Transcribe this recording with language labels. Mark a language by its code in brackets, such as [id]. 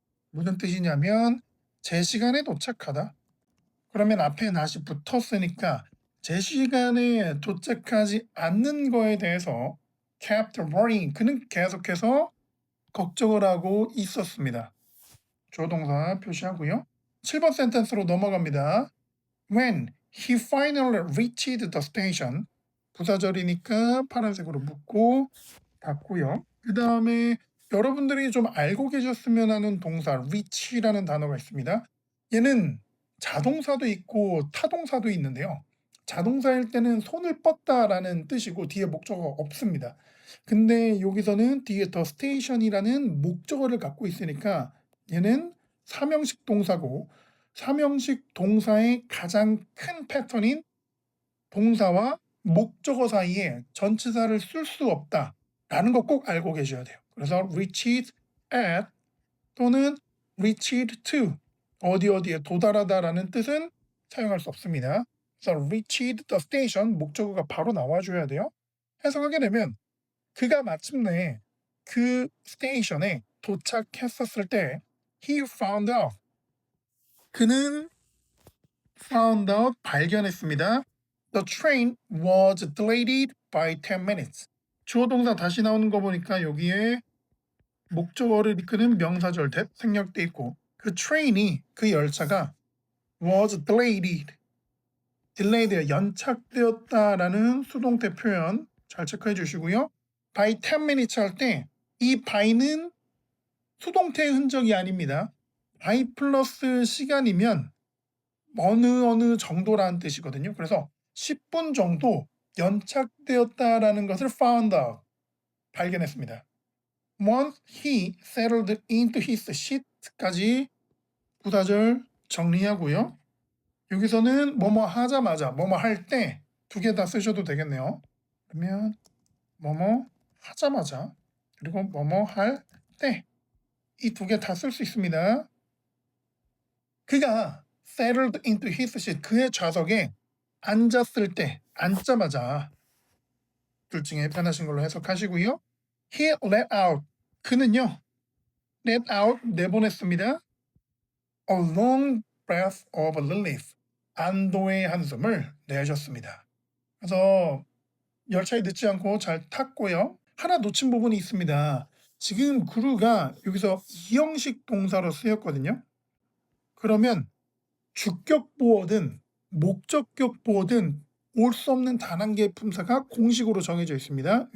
[ko] 무슨 뜻이냐면 제 시간에 도착하다. 그러면 앞에 not이 붙었으니까 제 시간에 도착하지 않는 거에 대해서 [en] kept worrying, [ko] 그는 계속해서 걱정을 하고 있었습니다. 조동사 표시하고요. 7번 센텐스로 넘어갑니다. [en] When he finally reached the station, [ko] 부사절이니까 파란색으로 묶고 닫고요. 그 다음에 여러분들이 좀 알고 계셨으면 하는 동사 reach라는 단어가 있습니다. 얘는 자동사도 있고 타동사도 있는데요. 자동사일 때는 손을 뻗다라는 뜻이고 뒤에 목적어가 없습니다. 근데 여기서는 뒤에 the station이라는 목적어를 갖고 있으니까 얘는 삼형식 동사고, 삼형식 동사의 가장 큰 패턴인 동사와 목적어 사이에 전치사를 쓸 수 없다라는 거 꼭 알고 계셔야 돼요. 그래서 reached at 또는 reached to, 어디에 도달하다라는 뜻은 사용할 수 없습니다. 그래서 reached the station, 목적어가 바로 나와줘야 돼요. 해석하게 되면 그가 마침내 그 스테이션에 도착했었을 때 [en] he found out, [ko] 그는 found out, 발견했습니다. [en] The train was delayed by 10 minutes. [ko] 주어 동사 다시 나오는 거 보니까 여기에 목적어를 이끄는 명사절 that 생략돼 있고 그 train이, 그 열차가 [en] was delayed. [ko] delayed 연착되었다라는 수동태 표현 잘 체크해 주시고요. by 10 minutes 할 때 이 by는 수동태의 흔적이 아닙니다. by 플러스 시간이면 어느 정도라는 뜻이거든요. 그래서 10분 정도 연착되었다라는 것을 found out, 발견했습니다. [en] Once he settled into his seat까지 [ko] 부사절 정리하고요. 여기서는 뭐뭐 하자마자, 뭐뭐 할 때 두 개 다 쓰셔도 되겠네요. 그러면 뭐뭐 하자마자 그리고 뭐뭐 할 때 이 두 개 다 쓸 수 있습니다. 그가 [en] settled into his seat, [ko] 그의 좌석에 앉았을 때, 앉자마자 둘 중에 편하신 걸로 해석하시고요. He let out, 그는요 let out 내보냈습니다. [en] A long breath of relief, [ko] 안도의 한숨을 내셨습니다. 그래서 열차에 늦지 않고 잘 탔고요. 하나 놓친 부분이 있습니다. 지금 구루가 여기서 이형식 동사로 쓰였거든요. 그러면 주격 보어든 목적격 보어든 올 수 없는 단 한 개의 품사가 공식으로 정해져 있습니다.